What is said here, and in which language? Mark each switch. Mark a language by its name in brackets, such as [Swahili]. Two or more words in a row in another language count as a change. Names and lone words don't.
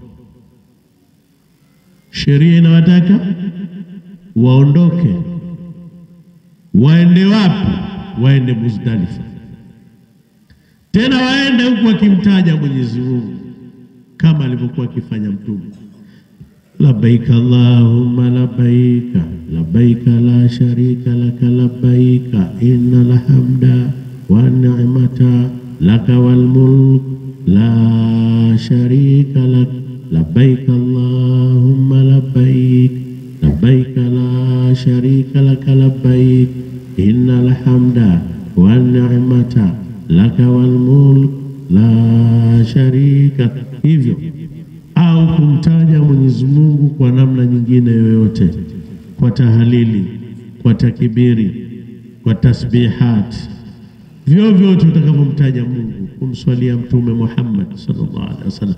[Swahili] Sheria inawataka waondoke. Waende wapi? Waende Muzdalifa. Tena waende huku wakimtaja Mwenyezi Mungu kama alivyokuwa akifanya Mtume. [Arabic] لبيك اللهم لبيك لبيك لا شريك لك لبيك إن الحمد والنعمة لك والملك لا شريك لك لبيك اللهم لبيك لبيك لا شريك لك لبيك إن الحمد والنعمة لك والملك لا شريك. [Swahili] Hivyo au kumtaja Mwenyezi Mungu kwa namna nyingine yoyote, kwa tahalili, kwa takbiri, kwa tasbihat, vyovyote utakavyomtaja Mungu, kumswalia Mtume Muhammad [Arabic] صلى الله عليه وسلم.